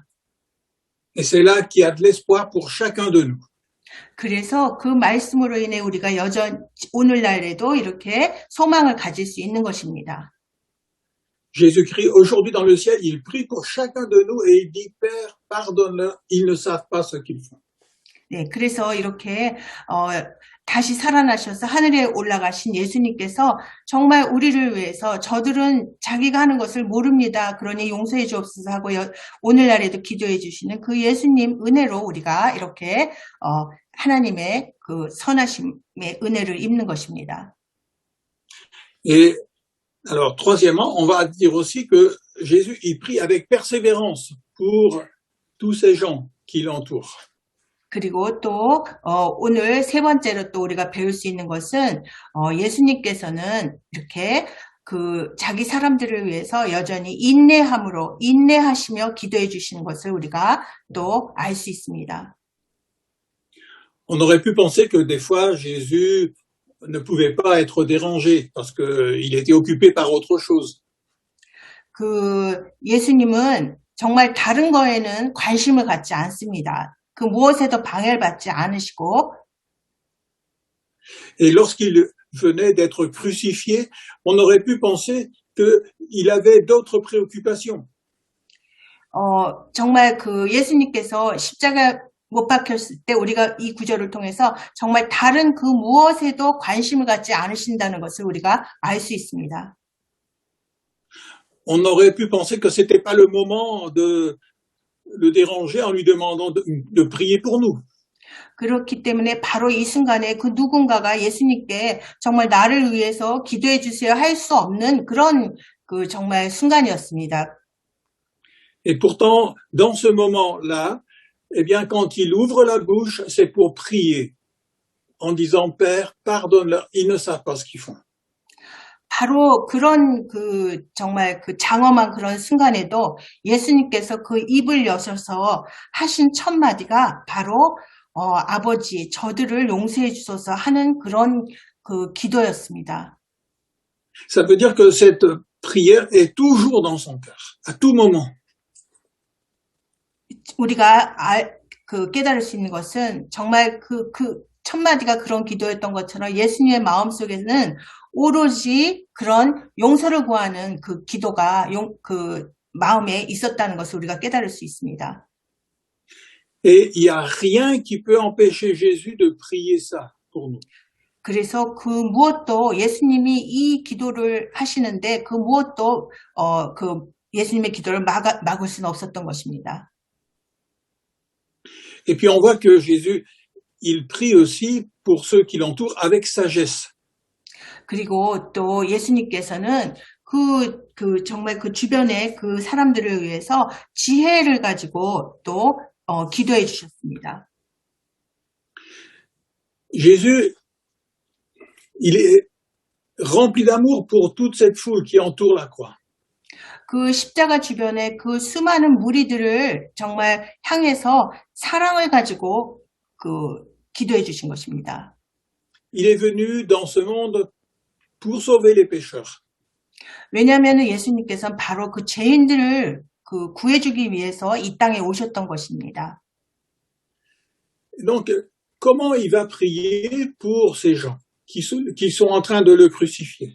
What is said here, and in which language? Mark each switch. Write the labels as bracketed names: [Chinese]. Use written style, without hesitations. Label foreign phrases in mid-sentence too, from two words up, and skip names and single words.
[French] Et c'est là qu'il y a de l'espoir pour chacun de nous. [Korean] 그래서 그 말씀으로 인해 우리가 오늘날에도 이렇게 소망을 가질 수 있는 것입니다. [French] Jésus-Christ, aujourd'hui dans le ciel, il prie pour chacun de nous et il dit, Père, pardonne-leur, ils ne savent pas ce qu'ils font. [Korean] 네, 그래서 이렇게 다시 살아나셔서 하늘에 올라가신 예수님께서 정말 우리를 위해서 저들은 자기가 하는 것을 모릅니다. 그러니 용서해 주옵소서 하고 오늘날에도 기도해 주시는 그 예수님 은혜로 우리가 이렇게 하나님의 그 선하심의 은혜를 입는 것입니다. [French] Et alors, troisièmement, on va dire aussi que Jésus, il prie avec persévérance pour tous ces gens qui l'entourent. [Korean] 그리고 또 오늘 세 번째로 또 우리가 배울 수 있는 것은 예수님께서는 이렇게 그 자기 사람들을 위해서 여전히 인내하시며 기도해 주시는 것을 우리가 또 알 수 있습니다. [French] On aurait pu penser que des fois, Jésus ne pouvait pas être dérangé parce qu'il était occupé par autre chose. [Korean] 그 예수님은 정말 다른 거에는 관심을 갖지 않습니다. 그 무엇에도 방해를 받지 않으시고 [French] Et lorsqu'il venait d'être crucifié, on aurait pu penser qu'il avait d'autres préoccupations. [Korean] 정말 그 예수님께서 십자가 못 박혔을 때 우리가 이 구절을 통해서 정말 다른 그 무엇에도 관심을 갖지 않으신다는 것을 우리가 알 수 있습니다. [French] On aurait pu penser que c'était pas le moment de le déranger en lui demandant de prier pour nous. [Korean] 그렇기 때문에 바로 이 순간에 그 누군가가 예수님께 정말 나를 위해서 기도해 주세요 할 수 없는 그런 그 정말 순간이었습니다. [French] Et pourtant, dans ce moment-là, eh bien, quand il ouvre la bouche, c'est pour prier, en disant, Père, pardonne-leur, ils ne savent pas ce qu'ils font. [Korean] 바로 그런 그 정말 그 장엄한 그런 순간에도 예수님께서 그 입을 여셔서 하신 첫 마디가 바로 아버지 저들을 용서해 주소서 하는 그런 그 기도였습니다. [French] Ça veut dire que cette prière est toujours dans son cœur, à tout moment. [Korean] 우리가 깨달을 수 있는 것은 정말 그 첫 마디가 그런 기도였던 것처럼 예수님의 마음속에는 오로지 그런 용서를 구하는 그 기도가 그 마음에 있었다는 것을 우리가 깨달을 수 있습니다. [French] Et il n'y a rien qui peut empêcher Jésus de prier ça pour nous. [Korean] 그래서 그 무엇도 예수님이 이 기도를 하시는데 그 무엇도 그 예수님의 기도를 막을 수는 없었던 것입니다. [French] Et puis on voit que Jésus, il prie aussi pour ceux qui l'entourent avec sagesse. [Korean] 그리고 또 예수님께서는 정말 그 주변의 그 사람들을 위해서 지혜를 가지고 또 기도해 주셨습니다. [French] Jésus, il est rempli d'amour pour toute cette foule qui entoure la croix. [Korean] 그 십자가 주변에 그 수많은 무리들을 정말 향해서 사랑을 가지고 기도해 주신 것입니다. [French] Il est venu dans ce monde pour sauver les pécheurs. [Korean] 왜냐하면 예수님께서는 바로 그 죄인들을 구해주기 위해서 이 땅에 오셨던 것입니다. [French] Donc, comment il va prier pour ces gens qui sont en train de le crucifier?